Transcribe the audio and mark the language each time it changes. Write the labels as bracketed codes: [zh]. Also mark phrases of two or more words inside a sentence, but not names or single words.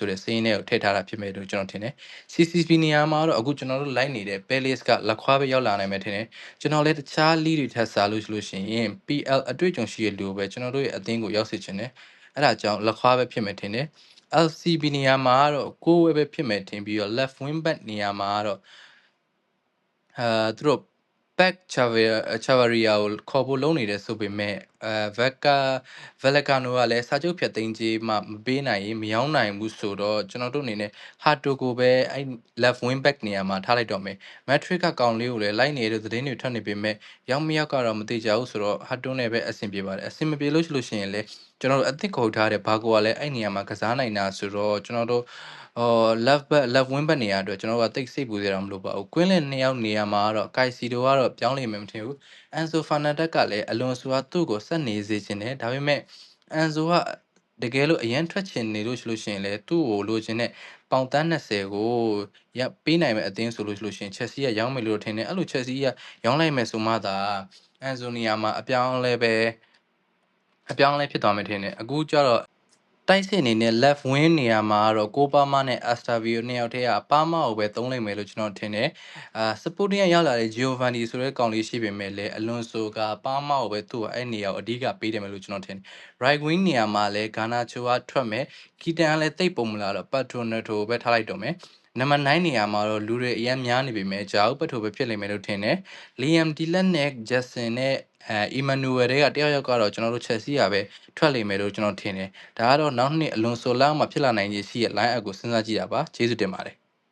[my] တဲ့စိတ်နဲ့ကိုထည့်ထားတာဖြစ်မယ်လို့ကျွန်တော်ထင်တယ်။ CCP နေရာမှာတော့အခုကျွန်တော်တို့လိုက်နေတဲ့ Palace ကလက်ခွားပဲရောက်လာနိုင်မယ်ထင်တယ်။ကျွန်တော်လည်းတခြား league တွေထက်စားလို့ရှိရင် PL အတွေ့အကြုံရှိတဲ့လူကိုပဲကျွန်တော်တို့ရဲ့အသင်းကိုရောက်စေချင်တယ်။အဲ့ဒါကြောင့်လက်ခွားပဲဖြစ်မယ်ထင်တယ်။ LCB နေရာမှာတော့ကိုယ်ပဲဖြစ်မယ်ထင်ပြီးတော့ [en] left wing back [my] နေရာမှာတော့သူတို့ back Chavaria ကိုခေါ်ဖို့လုံးနေတယ်ဆိုပေမဲ့ Vallecano ကလည်းစာချုပ်ဖြတ်သိမ်းကြေးမှမပေးနိုင်ရင်မရောင်းနိုင်ဘူးဆိုတော့ကျွန်တော်တို့အနေနဲ့ Hato ကိုပဲအဲ့ [en] left wing back [my] နေရာမှာထားလိုက်တော့မယ်။ Matrix ကကောင်လေးကိုလည်းလိုက်နေတဲ့သတင်းတွေထွက်နေ ပေမဲ့ရောက်မရောက်ကတော့မသိကြဘူးဆိုတော့ Hato နဲ့ပဲအဆင်ပြေပါတယ်။အဆင်မပြေလို့ရှိရင်လည်းကျွန်တော်တို့အသစ်ခေါ်ထားတဲ့ဘာကိုကလည်းအဲ့နေရာမှာက စားနိုင်တာဆိုတော့ကျွန်တော်တို့ [en] left wing back [my] နေရာအတွက်ကျွန်တော်တို့ကတိတ်စိတ်ပူစရာမလိုပါဘူး။ကွင်းလင်2ယောက်နေရာမှာတော့ Caicedo ကတော့ပြောင်းလိမ့်မယ်မထင်ဘူး။ Enzo Fernandez ကလည်းအလွန်ဆိုသူ့ကိုဆက်နေစေချင်တယ်။ဒါပေမဲ့ Enzo ကတကယ်လို့အရင်ထွက်ချင်နေလို့ရှိရင်လည်းသူ့ကိုလိုချင်တဲ့ပေါင်တန်း20ကိုပေးနိုင်မဲ့အသင်းဆိုလို့ရှိရင် Chelsea ကရောင်းမယ်လို့ထင်တယ်။အဲ့လို Chelsea ကရောင်းလိုက်မယ်ဆိုမှသာ Enzo နေရာမှာအပြောင်းလဲ ဖြစ်သွားမယ်ထင်တယ်။အခုကျတော့တိုက်စစ်အနေနဲ့ [en] left wing [my] နေရာမှာတော့ကိုပါမာနဲ့ Astavio နှစ်ယောက်တည်းကပါမာကိုပဲသုံးလိုက်မယ်လို့ကျွန်တော်ထင် တယ်။ Sporting ရောက်လာတဲ့ Giovanni ဆိုတဲ့ကောင်လေးရှိပေမဲ့လည်းအလွန်ဆိုကပါမာကိုပဲသူ့အဲ့နေရာကိုအဓိကပေးတယ်မယ်လို့ကျွန်တော်ထင်တယ်။ [en] right wing [my] နေရာမှာလည်း Garnacho ကထွက်မယ်။ Keaton ကလည်းတိတ်ပုံမလာတော့ Patronato ကိုပဲထားလိုက်တော့မယ်။ number 9နေရာမှာတော့လူတွေအများများနေပေမဲ့ဂျာဦးပတ်ထိုပဲဖြစ်လိမ့်မယ်လို့ထင်တယ်။ Liam Delap နဲ့ Jackson နဲ့Emmanuel တွေကတယောက်ကတော့ကျွန်တော်တို့ Chelsea ကပဲထွက်လိမ့်မယ်လို့ကျွန်တော်ထင်တယ်။ဒါကတော့နောက်နှစ်အလွန်ဆိုလောက်မှဖြစ်လာနိုင်ခြေရှိတဲ့ [en] line up [my] ကိုစဉ်းစားကြည့်တာပါ။ကျေးဇူးတင်ပါတယ်။